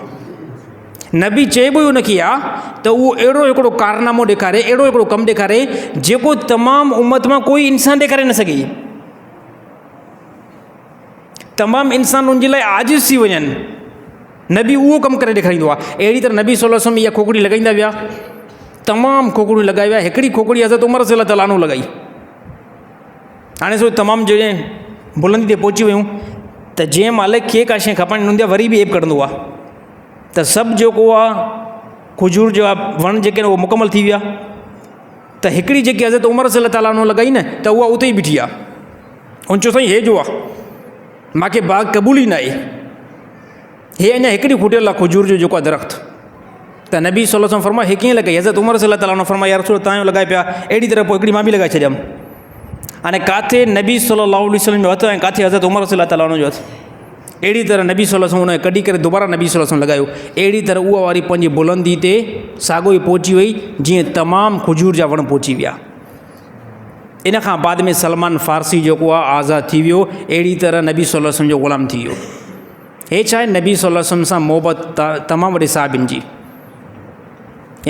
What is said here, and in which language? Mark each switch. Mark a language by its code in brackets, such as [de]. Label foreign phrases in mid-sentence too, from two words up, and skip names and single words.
[sd] नबी चइबो ई उनखे आहे त उहो अहिड़ो हिकिड़ो कारनामो ॾेखारे, अहिड़ो हिकिड़ो कमु ॾेखारे जेको तमामु उम्मत मां कोई इंसान ॾेखारे न सघे। तमामु इंसान उनजे लाइ आजिज़ थी वञनि, नबी उहो कमु करे ॾेखारींदो आहे। अहिड़ी तरह नबी [ar] صلى الله عليه وسلم [sd] इहा खोखड़ी लॻाईंदा विया, तमामु खोखड़ियूं लॻाई विया। हिकिड़ी खोखड़ी हज़रत उमर [ar] رضي الله تعالى عنه [sd] लॻाई। हाणे सो तमामु जॻह बुलंदी ते पहुची वियूं, त जंहिं मालिक खे का शइ खपणी न हूंदी आहे वरी बि ऐब कढंदो आहे, त सभु जेको आहे खजूर जा वण जेके आहिनि उहे मुकमल थी विया। त हिकिड़ी जेकी हज़रत उमर [ar] رضي الله تعالى عنه [sd] लॻाई न, त उहा उते ई बीठी आहे। उन चयो साईं हे जो आहे मूंखे बाग़ क़बूल ई न आहे, हे अञा हिकिड़ी खुटियल आहे खजूर जो जेको आहे दरख़्त। त नबी [ar] صلى الله عليه وسلم [sd] फरमायो हे कीअं लॻाई, हज़रत उमर [ar] رضي الله تعالى عنه [sd] फरमायो [ar] يا رسول [sd] तव्हां लॻाए पिया। अहिड़ी तरह पोइ हिकिड़ी मां बि लॻाए छॾियमि। हाणे किथे नबी [ar] صلى الله عليه وسلم [sd] जो हथु ऐं किथे हज़रत उमर [ar] رضي الله تعالى عنه [sd] जो हथु। अहिड़ी तरह नबी [ar] صلى الله عليه وسلم [sd] उन कढी करे दुबारा नबी [ar] صلى الله عليه وسلم [sd] लॻायो। अहिड़ी तरह उहा वारी पंहिंजी बुलंदी ते साॻियो ई पहुची वई जीअं तमामु खजूर जा वण पहुची विया। इन खां बाद में सलमान फ़ारसी जेको आहे आज़ादु थी वियो। अहिड़ी तरह नबी [ar] صلى الله عليه وسلم [sd] जो ग़ुलाम थी वियो। हे छा आहे, नबी [ar] صلى الله عليه وسلم [sd] सां मोहबत तमामु वॾे साहिबनि जी।